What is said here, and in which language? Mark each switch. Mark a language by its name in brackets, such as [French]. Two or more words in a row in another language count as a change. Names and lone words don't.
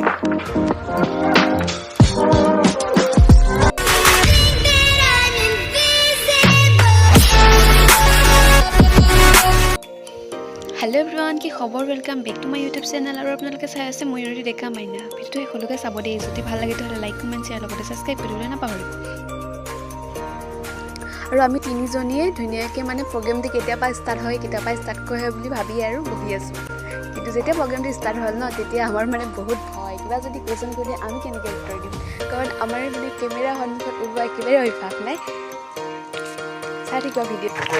[English] Hello everyone [Hindi] की खबर [English] Welcome back to my YouTube channel [Hindi] और आपलोके [Assamese] চাই আছে ময়ূৰী ডেকা মাইনা ভিডিওটো সকলোকে চাব দেই যদি ভাল লাগে তেতিয়াহ'লে [English] like comment share [Assamese] লগতে সাবস্ক্ৰাইব কৰিবলৈ নাপাহৰিব আৰু আমি তিনিজনীয়ে ধুনীয়াকে মানে প্ৰগ্ৰামটো কেতিয়াবা ষ্টাৰ্ট হয় কেতিয়াবা ষ্টাৰ্ট কৰে বুলি ভাবি আৰু বহি আছো কিন্তু যেতিয়া প্ৰগ্ৰামটো ষ্টাৰ্ট হ'ল ন তেতিয়া আমাৰ মানে বহুত ভয় কিবা যদি কোৱেশ্চন কৰি আমি কেনেকৈ উত্তৰ দিম কাৰণ আমাৰ মানে কেমেৰা সন্মুখত ওলোৱা একেবাৰে অভ্যাস নাই চাই থাকিব ভিডিঅ'